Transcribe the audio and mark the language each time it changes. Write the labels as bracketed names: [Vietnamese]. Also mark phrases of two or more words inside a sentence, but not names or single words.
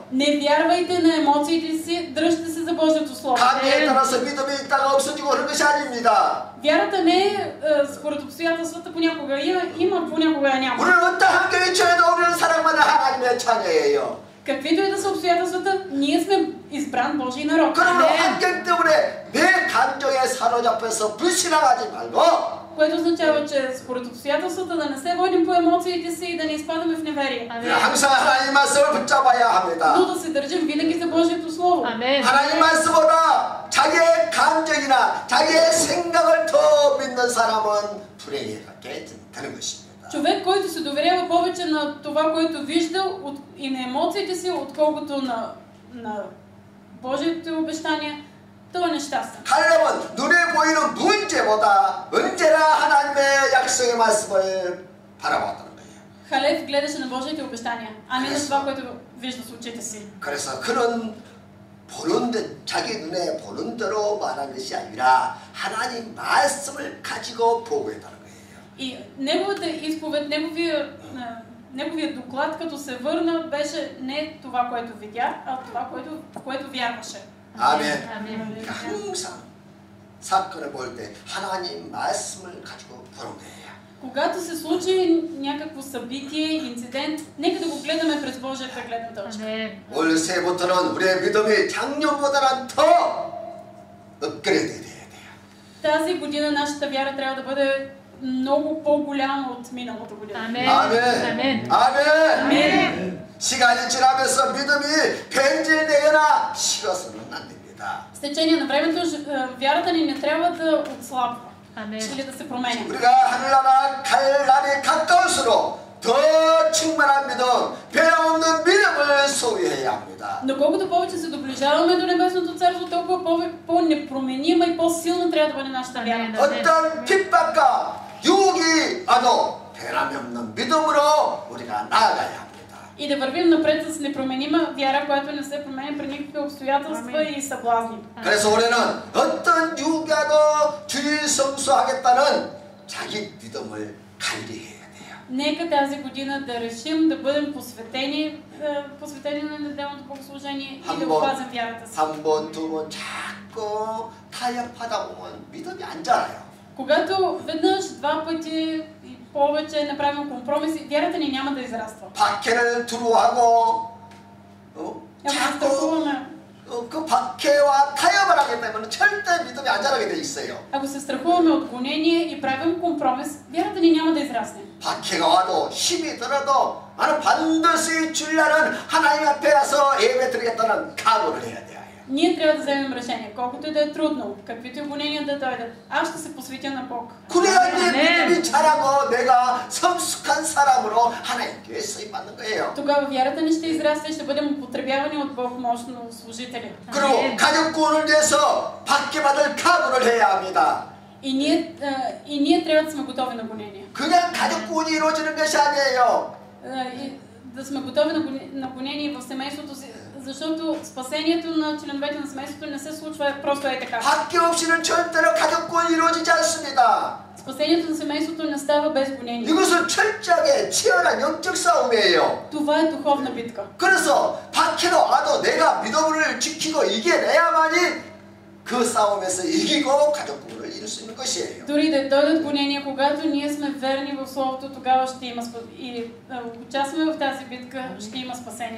[Bulgarian] Не вярвайте на емоциите си, дръжте се за Божието Слово. [Korean] 감정에 따라서 믿음이 있다가 없어지고 그런 것이 아닙니다. [Bulgarian] Вярата не е според обстоятелствата, понякога има, понякога няма. [Korean] 우리는 어떤 환경에 처해도 우리는 사랑받는 하나님의 자녀예요. [Bulgarian] Каквито и да са обстоятелствата, ние сме избран Божий народ. [Korean] 그러므로 환경 때문에 내 감정에 사로잡혀서 불신앙하지 말고, [Bulgarian] Което означава, че според обстоятелствата да не се водим по емоциите си и да не изпадаме в неверие. [Korean] 항상 하나님 말씀을 붙잡아야 합니다. [Bulgarian] Но да се държим винаги за Божието Слово. [Korean] 하나님 말씀보다 자기의 감정이나 자기의 생각을 더 믿는 사람은 불행하게 되는 것입니다. [Bulgarian] Човек, който се доверява повече на това, което вижда и на емоциите си, отколкото на Божиите обещания, той е нещастен. [Korean] 칼렙은 눈에 보이는 문제보다 언제나 하나님의 약속의 말씀을 바라봤다는 거예요. [Bulgarian] Халев гледаше на Божиите обещания, а не на това, което вижда с очите си. [Korean] 그래서 그런 보는 데, 자기 눈에 보는 대로 말한 것이 아니라 하나님 말씀을 가지고 보고했다는 거예요. [Bulgarian] И неговата изповед, неговия доклад, като се върна, беше не това, което видя, а това, което вярваше. [Korean] 아멘. 항상 사건을 볼 때 하나님 말씀을 가지고 보는 거예요. [Bulgarian] Когато се случи някакво събитие, инцидент, нека да го гледаме през Божията гледна точка. [Korean] 올 새해부터는 우리의 믿음이 작년보다는 더 업그레이드 돼야 돼요. [Bulgarian] Тази година нашата вяра трябва да бъде много по-голяма от миналата година. [Korean] 아멘. 아멘. 아멘. 시간이 지나면서 믿음이 변질되거나 식어서는 안 됩니다. [Bulgarian] С течение на времето вярата ни не трябва да отслабва или да се променя. [Korean] 우리가 하늘나라 갈 날이 가까울수록 더 충만한 믿음, 변함없는 믿음을 소유해야 합니다. [Bulgarian] Но колкото повече се доближаваме до Небесното царство, толкова по-непроменима и по-силна трябва да бъде нашата вяра. [Korean] 어떤 핍박과 유혹이 와도 변함이 없는 믿음으로 우리가 나아가야 합니다. [Bulgarian] И да вървим напред с непроменима вяра, която не се променя при никакви обстоятелства и съблазни. [Korean] 그래서 올해는 어떤 유혹이 와도 주일 성수하겠다는 자기 믿음을 관리해야 돼요. [Bulgarian] Нека тази година да решим да бъдем посветени на неделното богослужение и да опазим вярата си. [Korean] 한 번, 두 번 자꾸 타협하다 보면 믿음이 안 자라요. [Bulgarian] Когато веднъж, два пъти и повече направим компромиси, вярата ни няма да израства. [Korean] 박해를 두려워하고 자꾸 그 박해와 타협을 하기 때문에 절대 믿음이 안 자라게 돼 있어요. [Bulgarian] Ако се страхуваме от гонение и правим компромис, вярата ни няма да израсне. [Korean] 박해가 와도 힘이 들어도 나는 반드시 주일날은 하나님 앞에 와서 예배 드리겠다는 각오를 해야 돼요. [Bulgarian] Ние трябва да вземем решение, колкото и да е трудно, каквито и гонения да дойдат. Аз ще се посветя на Бог. [Korean] 그래야 내 믿음이 자라고 내가 성숙한 사람으로 하나님께 쓰임 받는 거예요. [Bulgarian] Тогава вярата ни ще израсне и ще бъдем употребявани от Бог мощно служители. [Korean] 그리고 가족 구원을 위해서 받게 받을 각오를 해야 합니다. [Bulgarian] И ние трябва да сме готови на гонения. [Korean] 그냥 가족 구원이 이루어지는 것이 아니에요. [Bulgarian] И да сме готови на гонения в семейството си, защото спасението на членовете на семейството не се случва просто е така. [Korean] 받기 없이는 절대로 가족 구원이 이루어지지 않습니다. [Bulgarian] Спасението на семейството не става без гонения. [Korean] 이것은 철저하게 치열한 영적 싸움이에요. [Bulgarian] Това е духовна битка. [Korean] 그래서 박해도 와도 내가 믿음을 지키고 이겨내야만이 그 싸움에서 이기고 가족 구원을 이룰 수 있는 것이에요. [Bulgarian] Дори да дойдат гонения, когато ние сме верни в Словото, тогава ще има и участваме в тази битка, ще има спасение.